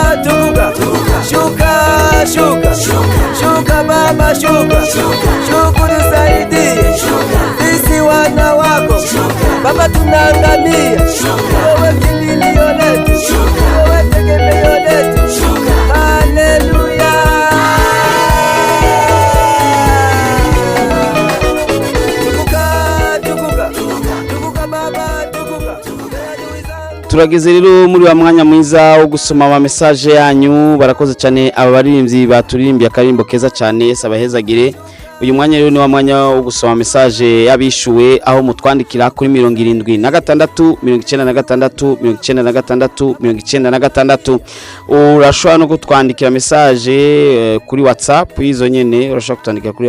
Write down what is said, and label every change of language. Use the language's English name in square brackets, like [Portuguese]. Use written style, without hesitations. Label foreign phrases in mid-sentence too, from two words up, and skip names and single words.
[Swahili] tukuka shuka shuka shuka baba shuka shuka tusaidie sisi wana wako baba tunaangamia wewe kimbilio letu wewe tegemeo letu haleluya tukuka baba tukuka [Kinyarwanda] turageze rero muri wa mwanya mwiza wo gusoma ama message yanyu barakoze cyane aba baririmbyi baturirimbiye akarimbo keza cyane sabahezagire uyu mwanya rero ni wa mwanya wo gusoma message yabishuwe aho mutwandikira kuri 76 96 96 96 urashobora no kutwandikira message kuri WhatsApp izo nyene urashobora kutwandikira kuri